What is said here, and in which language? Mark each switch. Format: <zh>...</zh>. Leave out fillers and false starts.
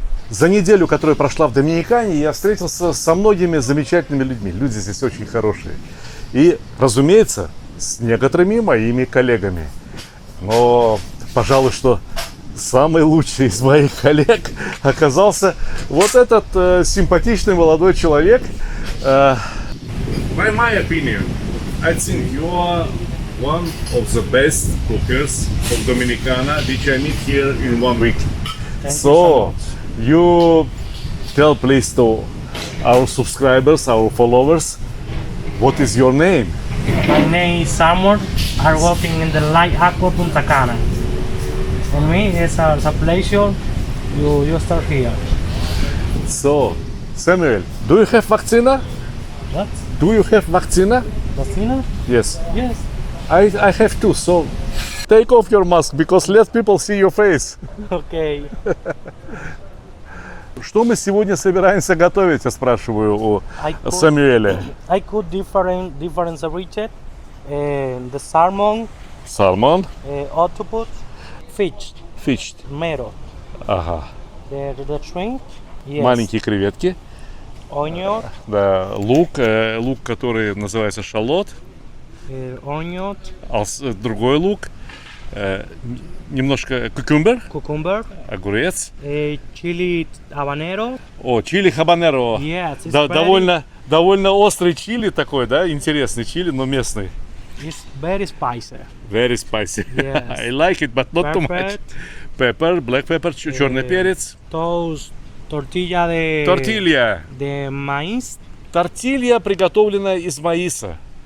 <ru>За неделю, которая прошла в Доминикане, я встретился со многими замечательными людьми. Люди здесь очень хорошие. И, разумеется, с некоторыми моими коллегами. Но, пожалуй, что самый лучший из моих коллег оказался вот этот симпатичный молодой человек.</ru> <en>By my opinion, I think you are one of the best cookers of Dominicana, which I meet here in 1 week. So, you tell please to our subscribers, our followers, what is your name? My name is Samuel. I'm working in the Light Aqua Punta Cana. For me, it's a pleasure. You start here. So, Samuel, do you have vaccina? What? Do you have vaccina? Vaccina? Yes. Yes. I have too, so take off your mask, because let people see your face. Okay.</en> <ru>Что мы сегодня собираемся готовить, я спрашиваю у Самуэля.</ru> <en>I cook different ceviche. The salmon, Salmon, octopus, fish, mero.</en> <ru>Ага.</ru> <en>The shrimp. Yes.</en> <ru>Маленькие креветки.</ru> <en>Onion.</en> <ru>Да, лук, который называется шалот.</ru> <en>Onion.</en> <ru>Другой лук. Немножко</ru> <en>Cucumber.</en> <ru>огурец.</ru> <en>Chili habanero.</en> <ru>Чили хабанеро.</ru> <en>Yes,</en> <ru>Да, довольно острый чили такой, да, интересный чили, но местный.</ru> <en>It's very spicy. Very spicy. Yes. I like it, but not too much. Pepper, black pepper,</en> <ru>черный перец.</ru> <es>Toast, tortilla de maíz.</es> <ru>Тортилья, приготовленная из маиса.</ru>